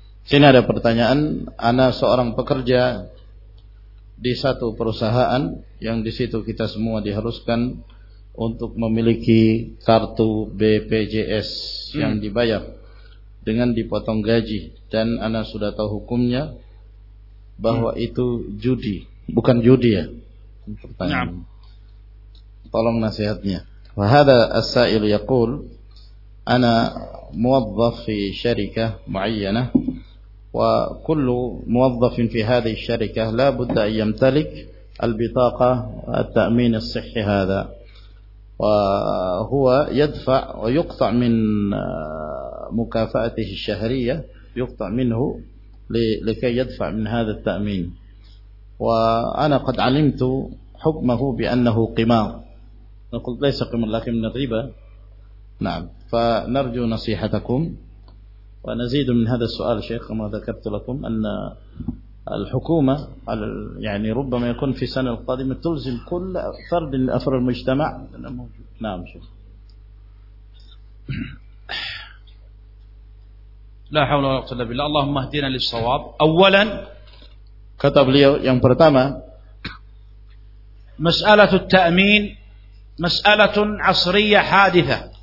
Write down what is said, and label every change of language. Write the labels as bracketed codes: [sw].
[id] Sini ada pertanyaan, ana seorang pekerja di satu perusahaan yang di situ kita semua diharuskan untuk memiliki kartu BPJS yang dibayar dengan dipotong gaji, dan ana sudah tahu hukumnya bahwa itu judi, bukan judi ya. Pertanyaan. Tolong nasihatnya. [ar] Wa hadha as-sa'il yaqul ana muwazzaf fi syarikah mu'ayyanah وكل موظف في هذه الشركة لا بد أن يمتلك البطاقة التأمين الصحي هذا، وهو يدفع ويقطع من مكافأته الشهرية، يقطع منه لكي يدفع من هذا التأمين، وأنا قد علمت حكمه بأنه قمار، قلت ليس قمار لكن من الربا، نعم، فنرجو نصيحتكم. ونزيد من هذا السؤال شيخ، كما ذكرت لكم أن الحكومة يعني ربما يكون في السنة القادمة تلزم كل فرد من أفراد المجتمع. نعم شيخ. لا حول ولا قوة إلا بالله، اللهم اهدنا للصواب. أولا كتب لي [id] yang pertama، [ar] مسألة التأمين مسألة عصرية حادثة.